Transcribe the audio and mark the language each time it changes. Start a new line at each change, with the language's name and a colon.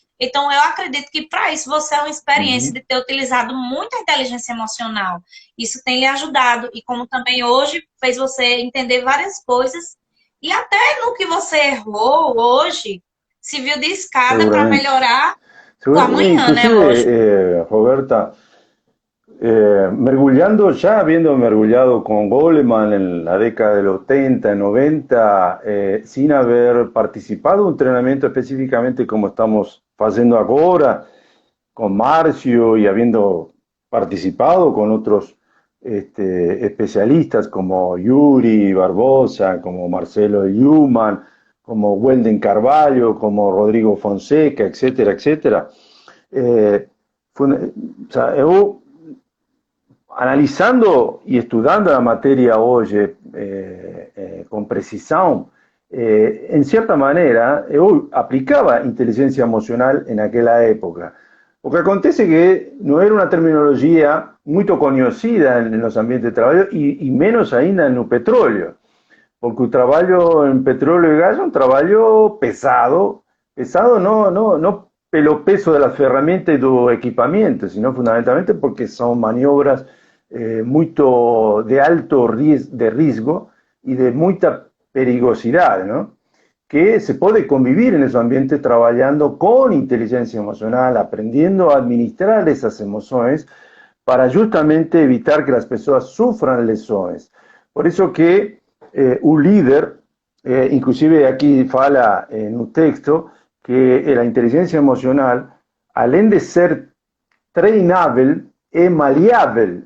Portuguese: Então, eu acredito que para isso você é uma experiência Ujú. de ter utilizado muito a inteligência emocional. Isso tem lhe ajudado. E como também hoje fez você entender várias coisas. E até no que você errou hoje, se viu de escada para Seguramente. melhorar o amanhã, né? Lógico.
Spanish: Inclusive, Roberta, mergullando, ya habiendo mergullado con Goleman en la década del 80, 90, sin haber participado de un entrenamiento específicamente como estamos haciendo ahora, con Marcio y habiendo participado con otros especialistas como Yuri Barbosa, como Marcelo Yuman, como Welden Carvalho, como Rodrigo Fonseca, etcétera, etcétera. O sea,
Portuguese: eu, analisando e estudando a matéria hoje com precisão, em certa maneira, eu aplicava inteligência emocional naquela época. O que acontece é que não era uma terminologia muito conhecida nos ambientes de trabalho e menos ainda no petróleo, porque o trabalho em petróleo e gás é um trabalho pesado, pesado não pelo peso das ferramentas e do equipamento,
Spanish: sino fundamentalmente
Portuguese: porque são maniobras muito de alto risco e de muita perigosidade, ¿no?
Spanish: Que se puede convivir en esos ambientes trabajando con inteligencia emocional, aprendiendo a administrar esas emociones para justamente evitar que las personas sufran lesiones. Por eso que un líder, inclusive aquí fala en un texto, que la inteligencia emocional,
Portuguese: além de
Spanish: ser trainable, es maleable.